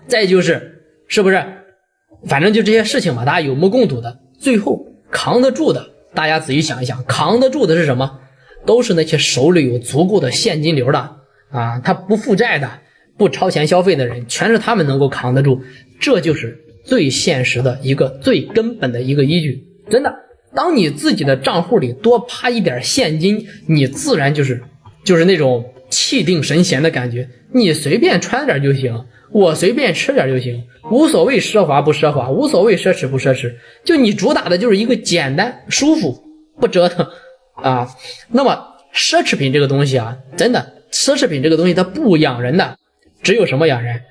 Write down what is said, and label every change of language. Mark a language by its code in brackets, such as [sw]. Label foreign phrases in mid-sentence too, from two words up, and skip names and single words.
[zh] 再就是是不是反正就这些事情嘛，大家有目共睹的。最后扛得住的，大家仔細想一想，扛得住的是什麼？都是那些手裡有足夠的現金流的他不負債的，不超前消費的人，全是他們能夠扛得住。这就是最现實的一個最根本的一個依據。真的，當你自己的賬戶裡多趴一點現金，你自然就是那種氣定神閒的感覺，你隨便穿點就行，我隨便吃點就行，無所謂奢華不奢華，無所謂奢侈不奢侈，就你主打的就是一個簡單舒服，不折騰那麼奢侈品這個東西真的，奢侈品這個東西它不養人的，只有什麼養人？